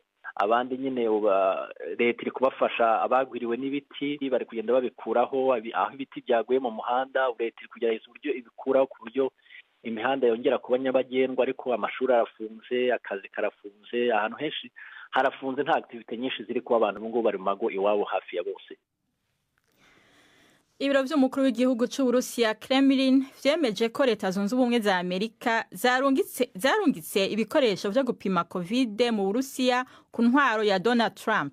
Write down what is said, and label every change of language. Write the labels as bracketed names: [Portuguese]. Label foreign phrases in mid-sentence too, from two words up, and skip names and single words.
[Kinyarwanda] Abandi nyine leta iri kubafasha abagwiriwe n'ibiti, bari kugenda babikuraho aho ibiti byaguye mu muhanda. Leta iri kugerageza uburyo ibikuraho ku buryo imihanda yongera kuba nyabagendwa, ariko amashuri arafunze, akazi karafunze, ahantu henshi harafunze, nta activity nyinshi ziri kuba abantu ngo bari mu mago iwabo hafi ya bose. [Rundi] Ibiro vy'umukuru w'igihugu c'Uburusiya Kremlin vyemeje ko leta zunze ubumwe za Amerika zarungitse ibikoresho vyo gupima COVID mu Burusiya ku ntwaro ya Donald Trump.